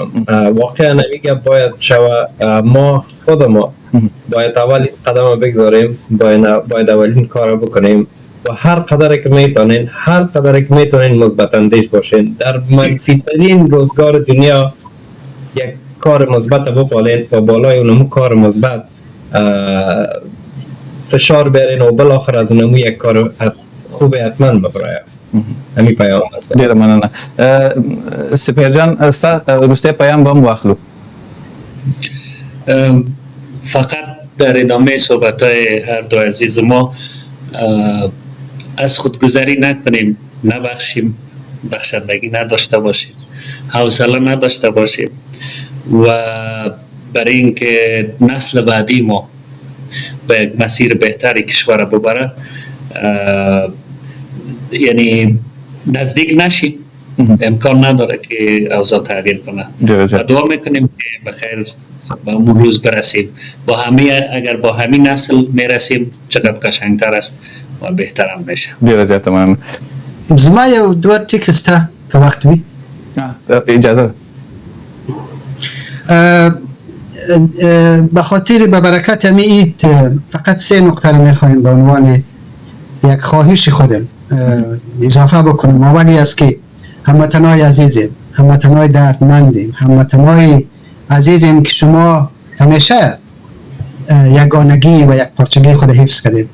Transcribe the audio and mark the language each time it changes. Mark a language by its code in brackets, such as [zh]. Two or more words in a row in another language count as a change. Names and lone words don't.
[fa] واقعا نمیگه باید شوه ما خود ما باید اولین قدم بگذاریم، باید اولین کار بکنیم و هر قدر که میتونین مثبت اندیش باشین. در منفی ترین روزگار دنیا یک کار مثبت بپالین و بالای اونمو کار مثبت فشار برین و بالاخره از اونمو یک کار خوب حتما ببرایم. همین پیام است. [ps] ډیره مننه. سپهر جان روسته پیام بم واخلو. [fa] فقط در ادامه صحبت های هر دو عزیز ما از خودگذری نکنیم، نبخشیم، بخشندگی نداشته باشیم، حوصله نداشته باشیم و برای اینکه نسل بعدی ما به یک مسیر بهتری کشور ببره یعنی نزدیک نشیم. امکان نداره که اوضاع تغییر کنه و دعا میکنیم که بخیر به اون روز برسیم. با همه اگر با همین نسل میرسیم چقدر قشنگتر است و بهترم میشه. [ps] ډیره زیاته مننه. زما یو دوه ټیک سته که وخت وي [fa] اجازه به خاطر به برکت همین عید فقط 3 نقطه رو میخوایم به عنوان یک خواهش خودم اضافه بکنم. اولی است که هموطنای عزیزیم، هموطنای دردمندیم، هموطنای عزیزیم که شما همیشه یگانگی و یک پارچگی خود حفظ کردیم.